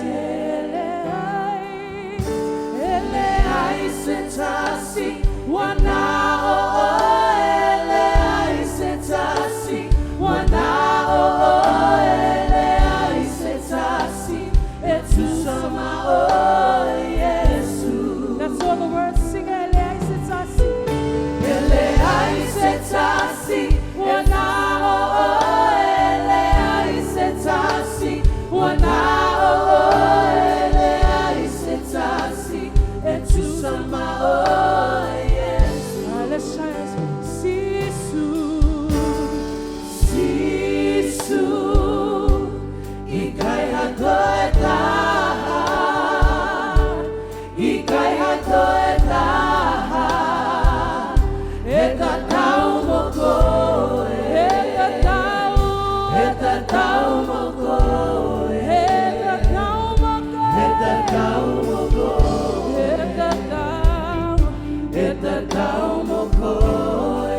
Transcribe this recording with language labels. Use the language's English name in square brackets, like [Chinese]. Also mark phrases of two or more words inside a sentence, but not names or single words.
[Samoan] Leai se Tasi, wana Leai se Tasi, wana Leai se Tasi, Tusa maoe. Yesu. [English] That's all the words. [Samoan] Sing Leai se Tasi, Leai se Tasi, wana Leai se Tasi, wana Leai se Tasi, Tusa maoe. Yesu. [English] Let's try this. [Tongan] Sisu, Sisu, Ikai hatoe Taha, Ikai hatoe Taha, Tatau mokoe, Tatau mokoe, Tatau mokoe, Tatau mokoe, Tatau mokoe.